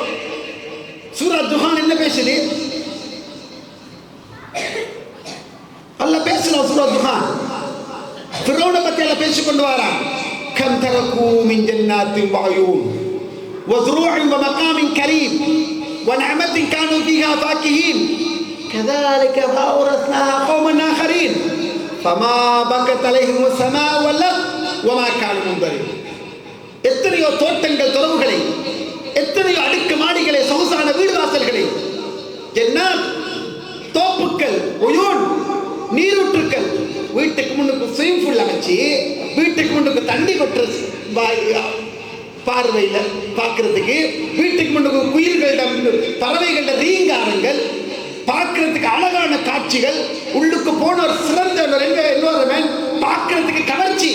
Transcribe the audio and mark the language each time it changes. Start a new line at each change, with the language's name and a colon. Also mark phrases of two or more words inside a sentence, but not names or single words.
Tamil: சூரா துஹான் என்ன பேசுது? அல்லாஹ் பேசுறான் சூரா துஹான். ஃபிரௌனை பத்தி அல்லாஹ் பேசிக்கொண்டு வரான்.
Arabic: كم تركوا من جنات وعيون وزروع ومقام كريم ونعمة كانوا فيها فاكهين كذلك وأورثناها قوما آخرين فما بكت عليهم السماء والأرض وما كانوا منظرين.
Tamil: எத்தனையோ தோட்டங்கள், துறவுகளை, எத்தனையோ அடுக்கு மாடிகளை, சொகுசான வீடு வாசல்களை, ஜன்னத், தோப்புக்கள், உயூன், நீரூற்றுக்கள், வீட்டுக்கு முன்னுக்கு
English: swimming pool
Tamil: அமைச்சு, வீட்டுக்கு முன்னுக்கு தண்ணி கொட்டுற பார்வையில் பார்க்கறதுக்கு, வீட்டுக்கு முன்னுக்கு குயில்களிடம் பறவைகள ரீங்காரங்கள், பார்க்கறதுக்கு அழகான காட்சிகள், உள்ளுக்கு போன ஒரு சிறந்த என்வரன்மெண்ட், பார்க்கறதுக்கு கவர்ச்சி.